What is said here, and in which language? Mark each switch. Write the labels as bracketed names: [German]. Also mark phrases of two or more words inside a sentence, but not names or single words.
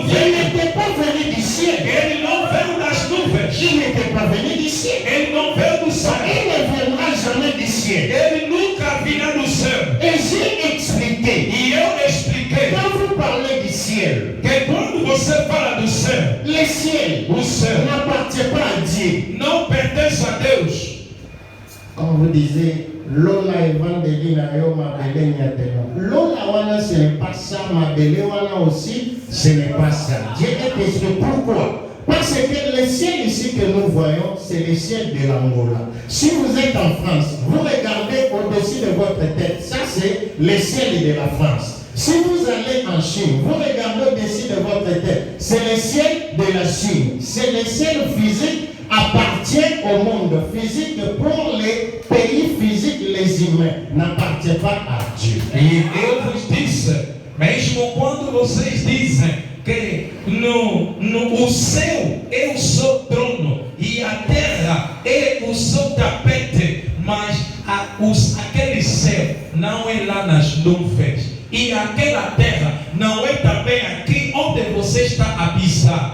[French] il [Portuguese] veio, [French] n'était pas venu du ciel. [Portuguese] ele não veio das nuvens, [French] Il n'était pas venu du ciel. [Portuguese] ele não veio do céu, [French] Il ne viendra jamais du ciel. [Portuguese] ele nunca virá do céu. [French] Et j'ai expliqué, [Portuguese] E eu expliquei [French] quand vous parlez du ciel, [Portuguese] que quando você fala do céu, [French] le ciel [Portuguese] o céu [French] n'appartient pas à Dieu. [Portuguese] não pertence a Deus. [French] vous disiez, [Lingala] Lola Evangelina Yo Mabele Nyateno. Lola Wana, [French] ce n'est pas ça. [Lingala] Mabele Wana [French] aussi, ce n'est pas ça. Dieu est esprit. Pourquoi? Parce que le ciel ici que nous voyons, c'est le ciel de l'Angola. Si vous êtes en France, vous regardez au-dessus de votre tête. Ça, c'est le ciel de la France. Si vous allez en Chine, vous regardez au-dessus de votre tête. C'est le ciel de la Chine. C'est le ciel physique appartient au monde physique. Pour les pays physiques, les humains n'appartiennent pas à Dieu. [Portuguese] E eu vos disse, mesmo quando vocês dizem que o céu é o seu trono e a terra é o seu tapete, mas aquele céu não é lá nas nuvens e aquela terra não é também aqui onde você está a pisar.